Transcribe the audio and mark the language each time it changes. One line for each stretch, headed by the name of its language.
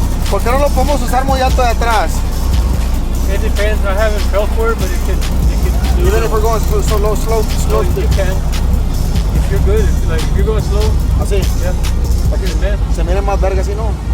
Spanish: ¿Por qué no lo podemos usar muy alto de atrás?
English: it depends. I haven't felt for it, but it could Even if we're going slow slow. You can. If you're good, if you're going slow.
Spanish: Así.
English: Yeah.
Spanish: Para que se mire más verga así, ¿no?